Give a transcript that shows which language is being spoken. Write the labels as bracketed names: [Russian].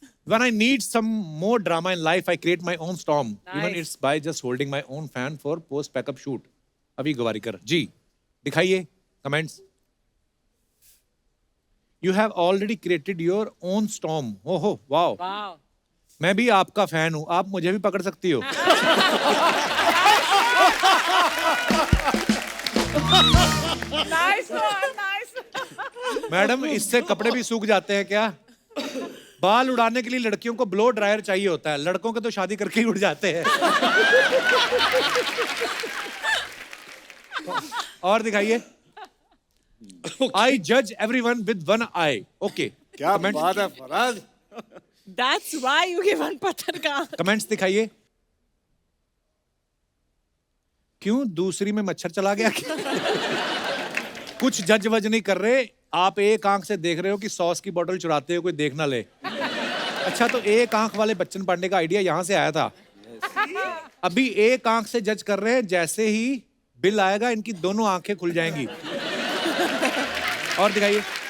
[English] When I need some more drama in life, I create my own storm. Even it's by just holding my own fan for post backup shoot. [Hindi] अभी गवारीकर जी दिखाइए comments. [English] You have already created your own storm. ओहो wow, वाह [Hindi] मैं भी आपका fan हूं, आप मुझे भी पकड़ सकती हो। [English] nice nice [Hindi] मैडम इससे कपड़े भी सूख जाते हैं क्या? बाल उड़ाने के लिए लड़कियों को ब्लो ड्रायर चाहिए होता है, लड़कों के तो शादी करके ही उड़ जाते हैं। और दिखाइए। [English] आई जज everyone with one I. Okay [Hindi] क्या बात है Faraz. [English] That's why you give one [Hindi] पत्थर का। कमेंट्स दिखाइए। क्यों दूसरी में मच्छर चला गया? कुछ जज वज नहीं कर रहे, आप एक आंख से देख रहे हो कि सॉस की बोतल चुराते हुए कोई देख ना ले। अच्छा तो एक आंख वाले बच्चन पांडे का आइडिया यहां से आया था। अभी एक आंख से जज कर रहे हैं, जैसे ही बिल आएगा इनकी दोनों आंखें खुल जाएंगी। और दिखाइए।